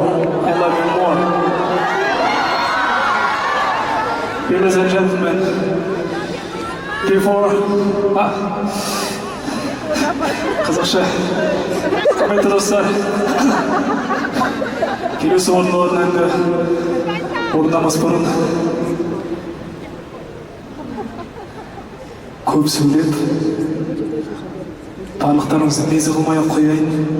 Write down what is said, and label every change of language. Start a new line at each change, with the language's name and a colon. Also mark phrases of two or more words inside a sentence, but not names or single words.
English: I love you more. Ladies and gentlemen, before...
Kazakh: Қазақша, құрметті достар, келесі орындалатын әнді орындамас бұрын көп сөйлеп, барлықтарыңызды мезі қылмай қояйын.